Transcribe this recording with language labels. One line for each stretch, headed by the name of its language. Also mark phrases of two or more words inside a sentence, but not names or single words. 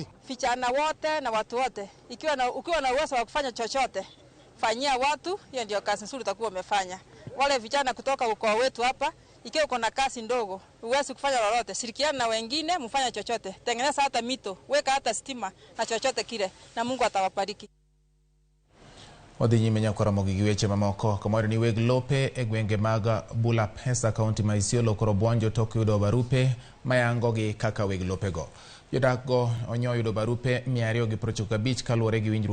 Swahili: Vijana wote na watu wote, ukiwa na uwezo wa kufanya chochote, fanyia watu, hiyo ndio kazi nzuri utakuwa umefanya. Wale vijana kutoka ukoo wetu hapa, ikiwa uko na kazi ndogo, uwezi kufanya lolote, shirikiana na wengine, mfanya chochote. Tengeneza hata mito, weka hata stima na chochote kile, na Mungu atawabariki.
Luo (Kenya and Tanzania): Wadhi nyime nyakora mogigi weche mamoko. Kamoro ni weg lope e gwenge mag Bulapesa, kaunti ma Isiolo koro buonjo tok yudo barupe mayango gi kaka weg lope go. Jodak go onyo yudo barupe 295 kaluwore gi winjruok